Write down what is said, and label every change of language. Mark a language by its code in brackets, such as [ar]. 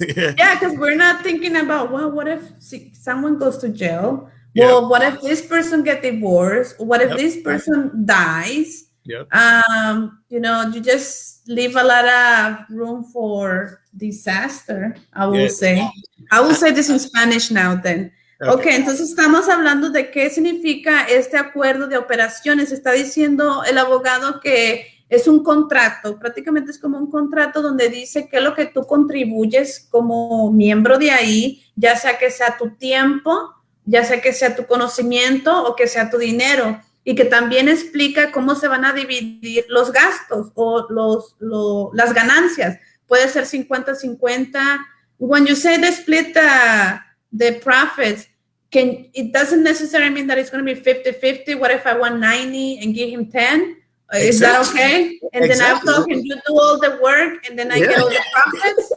[en] Yeah, because we're not thinking about, well, what if someone goes to jail? Well, what if this person gets divorced? What if this person dies? You just leave a lot of room for disaster, I will say. I will say this in Spanish now then. [es] Okay, entonces estamos hablando de qué significa este acuerdo de operaciones. Está diciendo el abogado que es un contrato, prácticamente es como un contrato donde dice qué es lo que tú contribuyes como miembro de ahí, ya sea que sea tu tiempo, ya sea que sea tu conocimiento o que sea tu dinero, y que también explica cómo se van a dividir los gastos o las ganancias. Puede ser 50-50. [en] When you say they split the profits, it doesn't necessarily mean that it's going to be 50-50. What if I want 90 and give him 10? Is that okay? And then I'm talking, you do all the work and then I get all the profits.